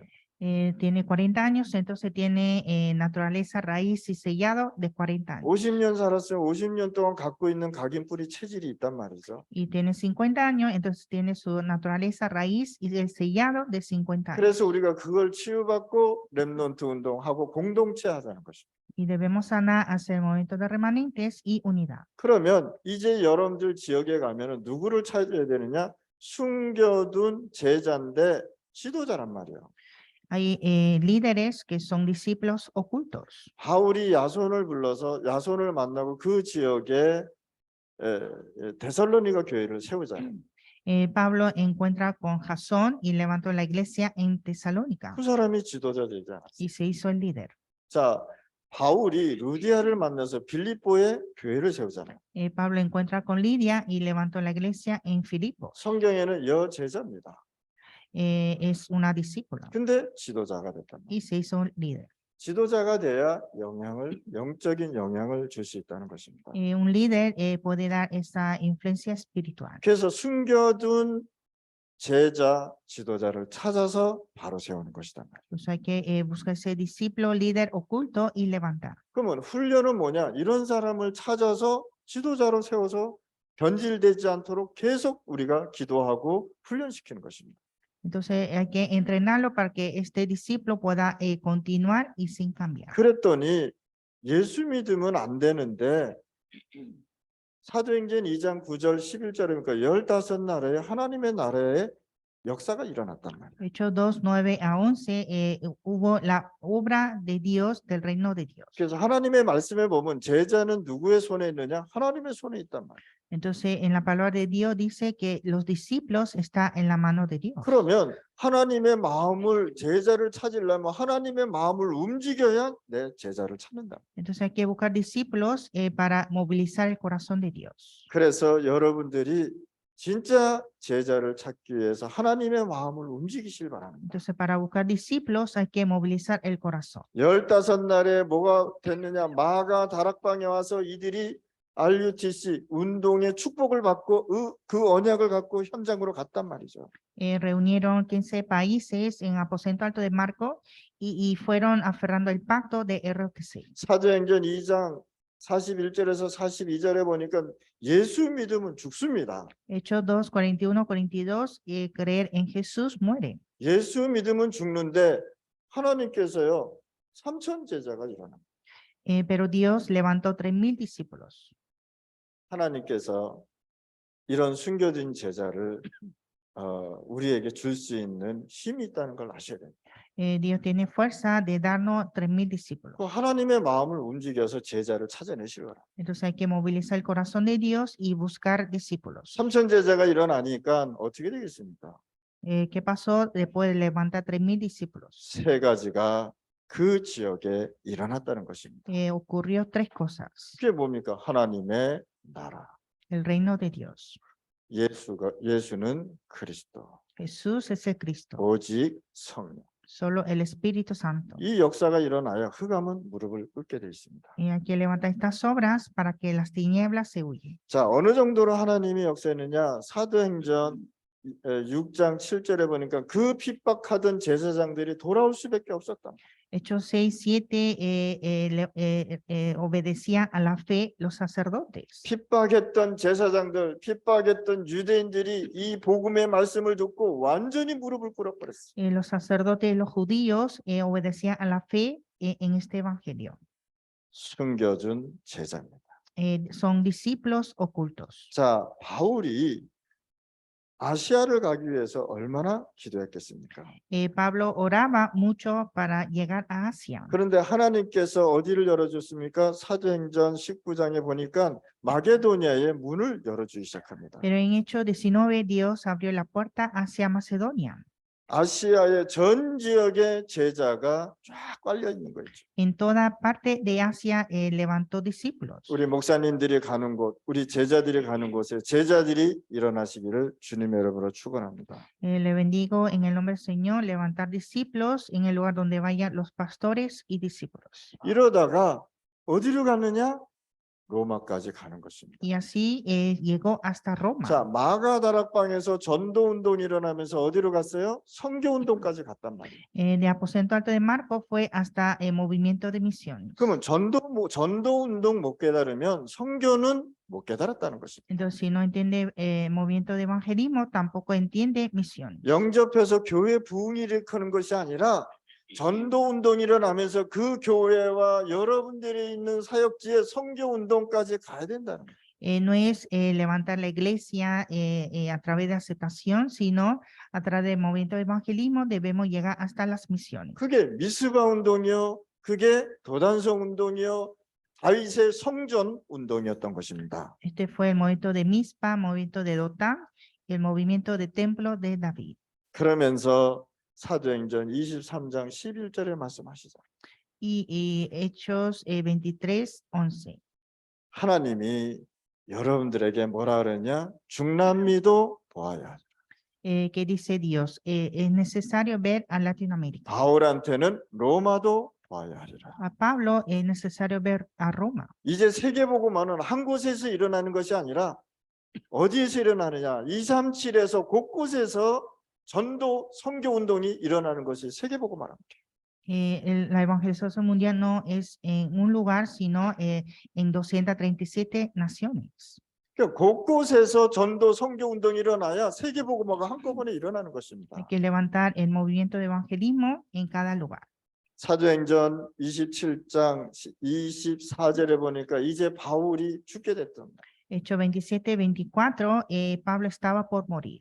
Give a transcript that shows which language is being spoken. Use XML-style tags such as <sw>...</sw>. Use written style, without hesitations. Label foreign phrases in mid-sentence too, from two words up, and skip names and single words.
<es>Tiene 40 años, entonces tiene naturaleza, raíz y sellado de 40 años.</es> <ko>50년 살았으면 50년 동안 갖고 있는 각인 뿌리 체질이 있단 말이죠.</ko> <es>Y tiene 50 años, entonces tiene su naturaleza, raíz y el sellado de 50 años.</es> <ko>그래서 우리가 그걸 치유받고 렘넌트 운동하고 공동체 하자는 것입니다.</ko> <es>Y debemos sanar, hacer movimientos de remanentes y unidad.</es> <ko>그러면 이제 여러분들 지역에 가면은 누구를 찾아야 되느냐? 숨겨둔 제자인데 지도자란 말이에요.</ko> <es>Hay líderes que son discípulos ocultos.</es> <ko>바울이 야손을 불러서 야손을 만나고 그 지역에 데살로니가 교회를 세우잖아요.</ko> <es>Pablo encuentra con Jasón y levantó la iglesia en Tesalónica</es> <ko>그 사람이 지도자 되지 않았어요.</ko> <es>y se hizo el líder.</es> <ko>자, 바울이 루디아를 만나서 빌립보에 교회를 세우잖아요.</ko> <es>Pablo encuentra con Lidia y levantó la iglesia en Filipos.</es> <ko>성경에는 여제자입니다.</ko> <es>Es una discípula</es> <ko>근데 지도자가 됐단 말이에요.</ko> <es>y se hizo líder.</es> <ko>지도자가 돼야 영적인 영향을 줄 수 있다는 것입니다.</ko> <es>Un líder puede dar esa influencia espiritual.</es> <ko>그래서 숨겨둔 제자, 지도자를 찾아서 바로 세우는 것이다.</ko> <es>Entonces hay que buscar ese discípulo, líder oculto y levantar.</es> <ko>그러면 훈련은 뭐냐? 이런 사람을 찾아서 지도자로 세워서 변질되지 않도록 계속 우리가 기도하고 훈련시키는 것입니다.</ko> <es>Entonces hay que entrenarlo para que este discípulo pueda continuar y sin cambiar.</es> <ko>그랬더니 예수 믿으면 안 되는데 사도행전 2장 9절 11절이니까 15나라에 하나님의 나라의 역사가 일어났단 말이에요.</ko> <es>Hechos 2, 9 a 11, hubo la obra de Dios, del reino de Dios.</es> <ko>그래서 하나님의 말씀에 보면 제자는 누구의 손에 있느냐? 하나님의 손에 있단 말이에요.</ko> <es>Entonces en la palabra de Dios dice que los discípulos están en la mano de Dios.</es> <ko>그러면 하나님의 마음을 제자를 찾으려면 하나님의 마음을 움직여야 내 제자를 찾는다.</ko> <es>Entonces hay que buscar discípulos para movilizar el corazón de Dios.</es> <ko>그래서 여러분들이 진짜 제자를 찾기 위해서 하나님의 마음을 움직이실 바랍니다.</ko> <es>Entonces para buscar discípulos hay que movilizar el corazón.</es> <ko>15날에 뭐가 됐느냐? 마가 다락방에 와서 이들이 RUTC 운동의 축복을 받고 그 언약을 갖고 현장으로 갔단 말이죠.</ko> <es>Reunieron 15 países en aposento alto de Marco y fueron aferrando el pacto de RTC.</es> <ko>사도행전 2장 41절에서 42절에 보니까 예수 믿으면 죽습니다.</ko> <es>Hechos 2, 41, 42, creer en Jesús muere.</es> <ko>예수 믿으면 죽는데 하나님께서요 3천 제자가 일어납니다.</ko> <es>Pero Dios levantó 3,000 discípulos.</es> <ko>하나님께서 이런 숨겨진 제자를 우리에게 줄 수 있는 힘이 있다는 걸 아셔야 됩니다.</ko> <es>Dios tiene fuerza de darnos 3,000 discípulos.</es> <ko>그 하나님의 마음을 움직여서 제자를 찾아내시기 바랍니다.</ko> <es>Entonces hay que movilizar el corazón de Dios y buscar discípulos.</es> <ko>3천 제자가 일어나니까 어떻게 되겠습니까?</ko> <es>¿Qué pasó después de levantar 3,000 discípulos?</es> <ko>세 가지가 그 지역에 일어났다는 것입니다.</ko> <es>Ocurrió 3 cosas.</es> <ko>그게 뭡니까? 하나님의 나라.</ko> <es>El reino de Dios.</es> <ko>예수는 그리스도.</ko> <es>Jesús es el Cristo.</es> <ko>오직 성령.</ko> <es>Solo el Espíritu Santo.</es> <ko>이 역사가 일어나야 흑암은 무릎을 꿇게 돼 있습니다.</ko> <es>Y hay que levantar estas obras para que las tinieblas se huyen.</es> <ko>자, 어느 정도로 하나님이 역사했느냐? 사도행전 6장 7절에 보니까 그 핍박하던 제사장들이 돌아올 수밖에 없었다.</ko> <es>Hechos 6, 7 obedecían a la fe los sacerdotes.</es> <ko>핍박했던 제사장들, 핍박했던 유대인들이 이 복음의 말씀을 듣고 완전히 무릎을 꿇어버렸어.</ko> <es>Los sacerdotes, los judíos, obedecían a la fe en este evangelio.</es> <ko>숨겨준 제자입니다.</ko> <es>Son discípulos ocultos.</es> <ko>자, 바울이 아시아를 가기 위해서 얼마나 기도했겠습니까?</ko> <es>Pablo oraba mucho para llegar a Asia.</es> <ko>그런데 하나님께서 어디를 열어줬습니까? 사도행전 19장에 보니까 마게도니아의 문을 열어주기 시작합니다.</ko> <es>Pero en Hechos 19, Dios abrió la puerta hacia Macedonia.</es> <ko>아시아의 전 지역에 제자가 쫙 깔려 있는 거죠.</ko> <es>En toda parte de Asia levantó discípulos.</es> <ko>우리 목사님들이 가는 곳, 우리 제자들이 가는 곳에 제자들이 일어나시기를 주님의 이름으로 축원합니다.</ko> <es>Le bendigo en el nombre del Señor, levantar discípulos en el lugar donde vayan los pastores y discípulos.</es> <ko>이러다가 어디로 가느냐? 로마까지 가는 것입니다.</ko> <es>Y así llegó hasta Roma.</es> <ko>자, 마가다락방에서 전도 운동이 일어나면서 어디로 갔어요? 선교 운동까지 갔단 말이에요.</ko> <es>De Aposento Alto de Marcos fue hasta el movimiento de misiones.</es> <ko>그러면 전도 운동 못 깨달으면 선교는 못 깨달았다는 것입니다.</ko> <es>Entonces, si no entiende movimiento de evangelismo, tampoco entiende misiones.</es> <ko>영접해서 교회 부흥이 일으키는 것이 아니라 전도 운동이 일어나면서 그 교회와 여러분들이 있는 사역지에 선교 운동까지 가야 된다는 거예요.</ko> <es>No es levantar la iglesia a través de aceptación, sino a través del movimiento de evangelismo debemos llegar hasta las misiones.</es> <ko>그게 미스바 운동이요, 그게 도단성 운동이요, 다윗의 성전 운동이었던 것입니다.</ko> <es>Este fue el movimiento de Mizpa, movimiento de Dotán, el movimiento de templo de David.</es> <ko>그러면서 사도행전 23장 11절에 말씀하시죠.</ko> <es>Y Hechos 23:11.</es> <ko>하나님이 여러분들에게 뭐라 그러냐? 중남미도 보아야 하라.</ko> <es>Que dice Dios, es necesario ver a Latinoamérica.</es> <ko>바울한테는 로마도 보아야 하리라.</ko> <es>A Pablo es necesario ver a Roma.</es> <ko>이제 세계복음화는 한 곳에서 일어나는 것이 아니라 어디에서 일어나느냐? 237에서 곳곳에서 전도 선교 운동이 일어나는 것이 세계복음화랍니다.</ko> <es>La evangelización mundial no es en un lugar, sino en 237 naciones.</es> <ko>그러니까 곳곳에서 전도 선교 운동이 일어나야 세계복음화가 한꺼번에 일어나는 것입니다.</ko> <es>Hay que levantar el movimiento de evangelismo en cada lugar.</es> <ko>사도행전 27장 24절에 보니까 이제 바울이 죽게 됐던</ko> <es>Hechos 27:24, Pablo estaba por morir.</es>